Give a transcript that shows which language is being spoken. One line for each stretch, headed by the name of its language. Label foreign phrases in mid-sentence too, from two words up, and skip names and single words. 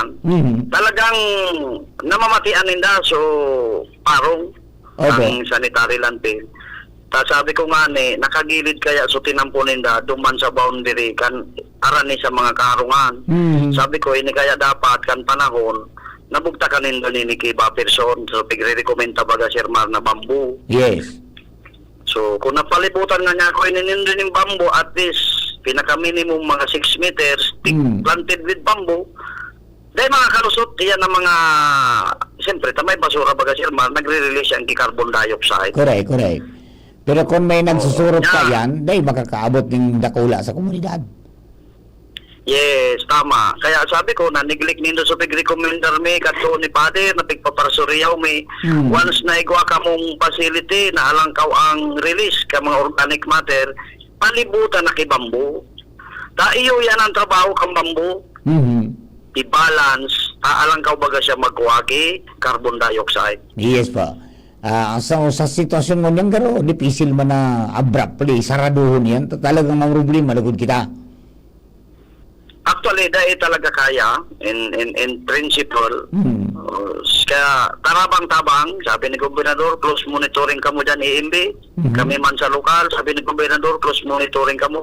Bikol: Talagang namamatian ninda, so parong ang
English: sanitary landfill.
Bikol: Sabi ko nga nakagilid kaya so tinampo ninda duman sa boundary kan arani sa mga kaharungan. Sabi ko ini kaya dapat kan panahon nabugta ka ninda ni
English: buffer zone,
Bikol: so pigre-recommend baga Sir Mar na bamboo.
English: Yes.
Bikol: So kung napalibutan nga niya ako inininda ng bamboo, at least pinaka-minimum mga 6 meters
English: planted with bamboo,
Bikol: dahil mga kalusot yan ng mga, siyempre tamay basura baga Sir Mar, nagre-release ang
English: carbon dioxide. Correct.
Filipino: Pero kung may nagsusurot pa yan, dahil makakaabot ng dakula sa komunidad. Yes, tama.
Bikol: Kaya sabi ko, na-neglect nindo sa pig-recommender me, kato ni Pader, na pigpaparsuriyaw me. Once na igwa ka mong facility, na alangkaw ang release ka mga
English: organic matter,
Bikol: palibutan na kay bamboo. Iyo yan ang trabaho kang bamboo. I-balance, alangkaw baga siya magwagi,
English: carbon dioxide. Yes po.
Bikol: Sa sitwasyon mo niyang garo, dipisil man na abruptly, saraduhon yan, talagang mga problema, lagod kita. Actually, dahil talaga kaya,
English: in principle,
Bikol: kaya tarabang-tabang, sabi ni Gobernador,
English: close monitoring
Bikol: kamo dyan, EMB, kami man sa lokal, sabi ni Gobernador,
English: close monitoring
Bikol: kamo.